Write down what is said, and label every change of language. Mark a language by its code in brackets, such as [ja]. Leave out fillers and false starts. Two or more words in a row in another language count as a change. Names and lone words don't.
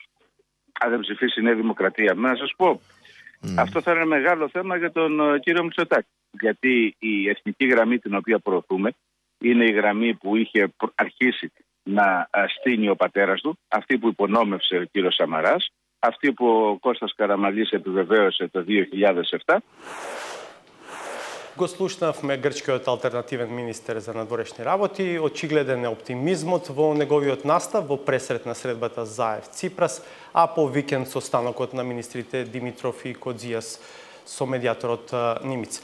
[el] Αν δεν ψηφίσει η Νέα Δημοκρατία, να σας πω, αυτό θα είναι μεγάλο θέμα για τον κύριο Μητσοτάκη. Γιατί η εθνική γραμμή την οποία προωθούμε είναι η γραμμή που είχε αρχίσει να στείνει ο πατέρας του, αυτή που υπονόμευσε ο κύριος Σαμαράς, αυτή που ο Κώστας Καραμανλής επιβεβαίωσε το 2007. [mk] Го слушнавме грчкиот алтернативен министер за надворешни работи. Очигледен е оптимизмот во неговиот настав во пресред на средбата Заев Ципрас, а по викенд состанокот на министрите Димитров и Кодзијас со медиаторот Нимиц.